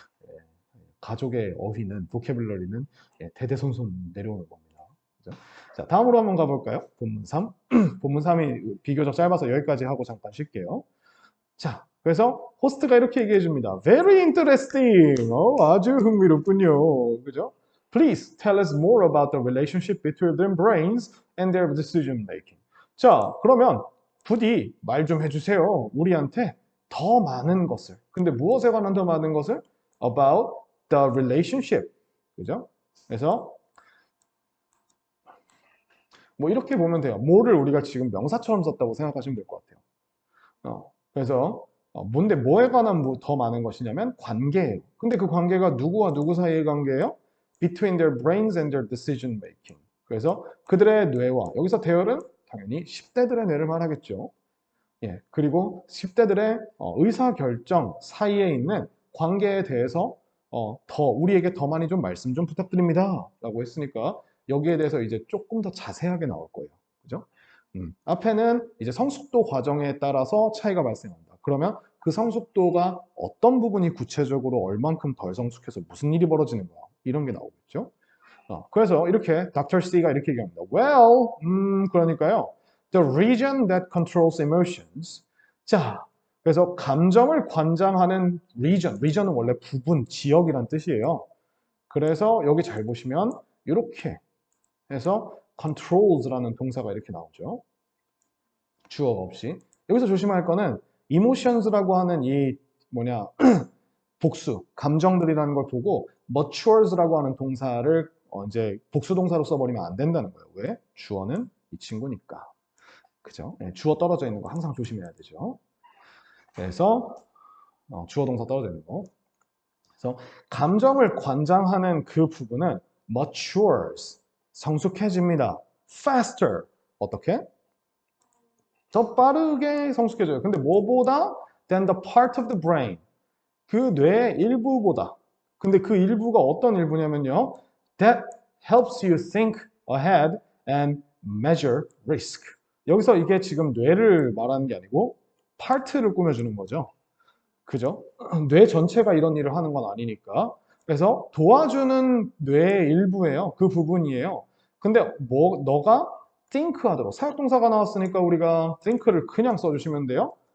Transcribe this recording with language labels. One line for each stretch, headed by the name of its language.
Korean: 예, 가족의 어휘는, 보캐블러리는 대대손손 내려오는 겁니다. 그죠? 자, 다음으로 한번 가볼까요? 본문 3. 본문 3이 비교적 짧아서 여기까지 하고 잠깐 쉴게요. 자, 그래서 호스트가 이렇게 얘기해 줍니다.
English: Very interesting.
Korean: 아주 흥미롭군요. 그죠?
English: Please tell us more about the relationship between their brains and their decision making.
Korean: 자, 그러면 부디 말 좀 해주세요. 우리한테 더 많은 것을. 근데 무엇에 관한 더 많은 것을?
English: About the relationship.
Korean: 그죠? 그래서 뭐 이렇게 보면 돼요. 뭐를 우리가 지금 명사처럼 썼다고 생각하시면 될 것 같아요. 그래서 뭔데 뭐에 관한 더 많은 것이냐면 관계예요. 근데 그 관계가 누구와 누구 사이의 관계예요?
English: Between their brains and their decision making.
Korean: 그래서 그들의 뇌와 여기서 대열은 당연히 10대들의 뇌를 말하겠죠. 예, 그리고 10대들의 의사결정 사이에 있는 관계에 대해서 우리에게 더 많이 좀 말씀 좀 부탁드립니다. 라고 했으니까 여기에 대해서 이제 조금 더 자세하게 나올 거예요. 그죠? 앞에는 이제 성숙도 과정에 따라서 차이가 발생한다. 그러면 그 성숙도가 어떤 부분이 구체적으로 얼만큼 덜 성숙해서 무슨 일이 벌어지는 거야. 이런 게 나오겠죠. 그래서 이렇게 Dr. C가 이렇게 얘기합니다. Well, 그러니까요.
English: The region that controls emotions.
Korean: 자, 그래서 감정을 관장하는 region은 원래 부분, 지역이란 뜻이에요. 그래서 여기 잘 보시면 이렇게 해서 controls라는 동사가 이렇게 나오죠. 주어가 없이. 여기서 조심할 거는 emotions라고 하는 이 복수, 감정들이라는 걸 보고 matures라고 하는 동사를 이제 복수 동사로 써버리면 안 된다는 거예요. 왜? 주어는 이 친구니까. 그죠? 네, 주어 떨어져 있는 거 항상 조심해야 되죠. 그래서 주어 동사 떨어져 있는 거. 그래서 감정을 관장하는 그 부분은 matures, 성숙해집니다. faster, 어떻게? 더 빠르게 성숙해져요. 근데 뭐보다?
English: than the part of the brain.
Korean: 그 뇌의 일부보다. 근데 그 일부가 어떤 일부냐면요.
English: That helps you think ahead and measure risk.
Korean: 여기서 이게 지금 뇌를 말하는 게 아니고 파트를 꾸며주는 거죠. 그죠? 뇌 전체가 이런 일을 하는 건 아니니까. 그래서 도와주는 뇌의 일부예요. 그 부분이에요. 근데 너가 think 하도록 사역동사가 나왔으니까 우리가 think를 그냥 써주시면 돼요.